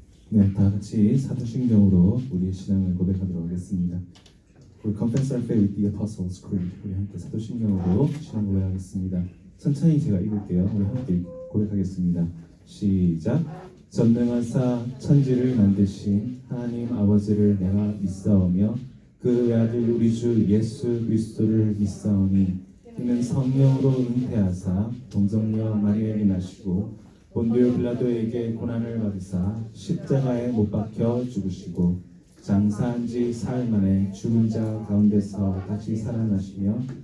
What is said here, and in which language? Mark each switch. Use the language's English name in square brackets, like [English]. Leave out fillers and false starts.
[Korean] 네, 다 같이 사도신경으로 우리의 신앙을 고백하도록 하겠습니다. [English] We confess our faith with the Apostles' Creed. [Korean] 우리 함께 사도신경으로 신앙 고백하겠습니다. 천천히 제가 읽을게요. 우리 함께 고백하겠습니다. 시작. 전능하사 천지를 만드신 하나님 아버지를 내가 믿사오며 그 외아들 우리 주 예수 그리스도를 믿사오니 이는 성령으로 잉태하사 동정녀 마리아에게 나시고 본디오 빌라도에게 고난을 받으사 십자가에 못 박혀 죽으시고 장사한 지 사흘 만에 죽은 자 가운데서 다시 살아나시며